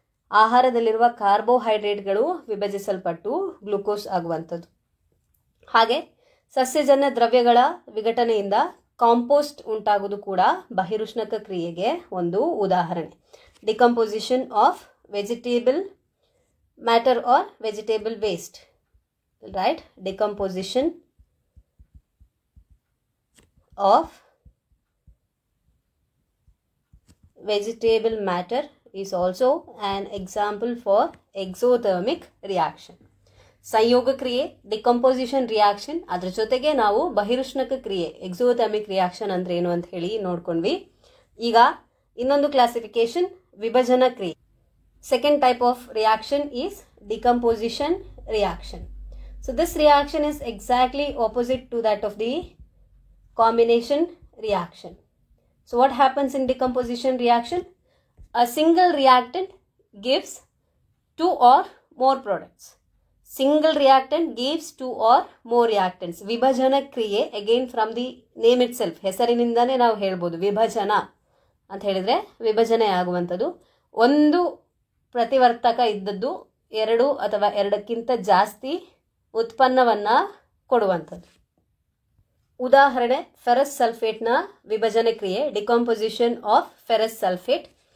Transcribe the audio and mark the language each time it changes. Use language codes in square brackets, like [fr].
[kn] ಆಹಾರದಲ್ಲಿರುವ ಕಾರ್ಬೋಹೈಡ್ರೇಟ್ಗಳು ವಿಭಜಿಸಲ್ಪಟ್ಟು glucose ಆಗುವಂಥದ್ದು. ಹಾಗೆ ಸಸ್ಯಜನ್ಯ ದ್ರವ್ಯಗಳ ವಿಘಟನೆಯಿಂದ ಕಾಂಪೋಸ್ಟ್ ಉಂಟಾಗುವುದು ಕೂಡ ಬಹಿರುಷ್ಣಕ ಕ್ರಿಯೆಗೆ ಒಂದು ಉದಾಹರಣೆ. [en] Decomposition of vegetable matter or vegetable waste, right? Decomposition of vegetable matter is also an example for exothermic reaction. [kn] ಸಂಯೋಗ ಕ್ರಿಯೆ, ಡಿಕಂಪೋಸಿಷನ್ ರಿಯಾಕ್ಷನ್, ಅದರ ಜೊತೆಗೆ ನಾವು ಬಹಿರುಷ್ಣಕ ಕ್ರಿಯೆ ಎಕ್ಸೋಥರ್ಮಿಕ್ ರಿಯಾಕ್ಷನ್ ಅಂದ್ರೆ ಏನು ಅಂತ ಹೇಳಿ ನೋಡ್ಕೊಂಡ್ವಿ. ಈಗ ಇನ್ನೊಂದು ಕ್ಲಾಸಿಫಿಕೇಶನ್, ವಿಭಜನ ಕ್ರಿಯೆ. [en] Second type of reaction is decomposition reaction. So this reaction is exactly opposite to that of the combination reaction. So what happens in decomposition reaction? A single reactant gives two or more products. Single reactant gives two or more reactants. [kn] ವಿಭಜನ ಕ್ರಿಯೆ, [en] again from the name itself, [kn] ಹೆಸರಿನಿಂದನೇ ನಾವು ಹೇಳ್ಬೋದು. ವಿಭಜನ ಅಂತ ಹೇಳಿದರೆ ವಿಭಜನೆ ಆಗುವಂಥದ್ದು. ಒಂದು ಪ್ರತಿವರ್ತಕ ಇದ್ದದ್ದು ಎರಡು ಅಥವಾ ಎರಡಕ್ಕಿಂತ ಜಾಸ್ತಿ ಉತ್ಪನ್ನವನ್ನು ಕೊಡುವಂಥದ್ದು. ಉದಾಹರಣೆ ಫೆರಸ್ ಸಲ್ಫೇಟ್ನ ವಿಭಜನೆ ಕ್ರಿಯೆ, [en] Decomposition of ferrous sulphate.